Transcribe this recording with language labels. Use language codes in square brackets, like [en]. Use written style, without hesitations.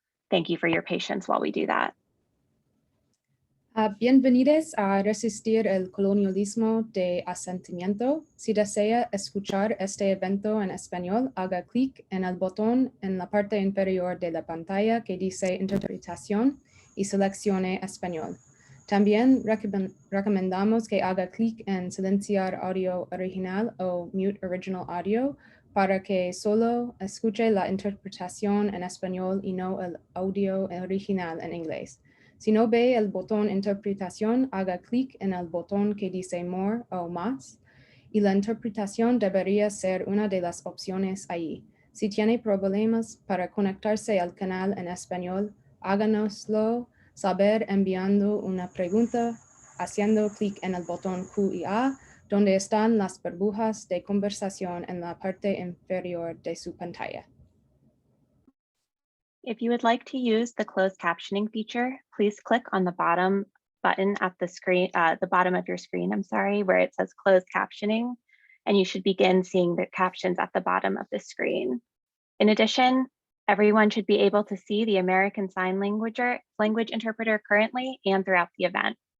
[en] Thank you for your patience while we do that. [es] Bienvenidos a Resistir el Colonialismo de Asentimiento. Si desea escuchar este evento en español, haga clic en el botón en la parte inferior de la pantalla que dice Interpretación y seleccione Español. También recomendamos que haga clic en Silenciar audio original o [en] Mute Original Audio [es] para que solo escuche la interpretación en español y no el audio original en inglés. Si no ve el botón Interpretación, haga clic en el botón que dice More o Más, y la interpretación debería ser una de las opciones ahí. Si tiene problemas para conectarse al canal en español, háganoslo saber enviando una pregunta, haciendo clic en el botón Q y A, donde están las burbujas de conversación en la parte inferior de su pantalla. [en] If you would like to use the closed captioning feature, please click on the bottom button at the screen, the bottom of your screen, where it says closed captioning, and you should begin seeing the captions at the bottom of the screen. In addition, everyone should be able to see the American Sign Language interpreter currently and throughout the event.